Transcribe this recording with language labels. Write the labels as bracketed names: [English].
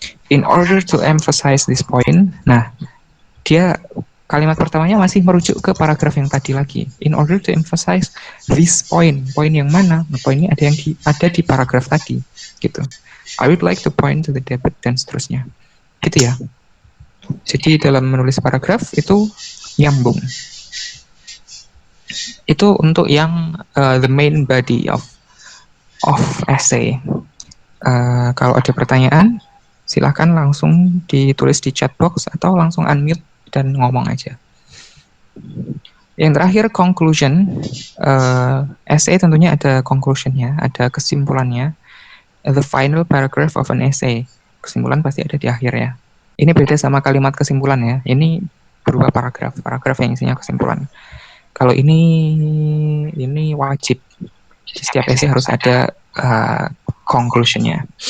[English] In order to emphasize this point, [Indonesian] nah, dia kalimat pertamanya masih merujuk ke paragraf yang tadi lagi. [English] In order to emphasize this point, [Indonesian] poin yang mana? Nah, poinnya ada di paragraf tadi, gitu. [English] I would like to point to the debate [Indonesian] dan seterusnya, gitu ya. Jadi dalam menulis paragraf itu nyambung. Itu untuk yang [English] the main body of essay. [Indonesian] Kalau ada pertanyaan, silahkan langsung ditulis di chat box atau langsung unmute dan ngomong aja. Yang terakhir, conclusion. Essay tentunya ada conclusionnya, ada kesimpulannya. [English] The final paragraph of an essay. [Indonesian] Kesimpulan pasti ada di akhir ya. Ini beda sama kalimat kesimpulan ya. Ini berupa paragraf yang isinya kesimpulan. Kalau ini wajib. Di setiap essay harus ada conclusionnya.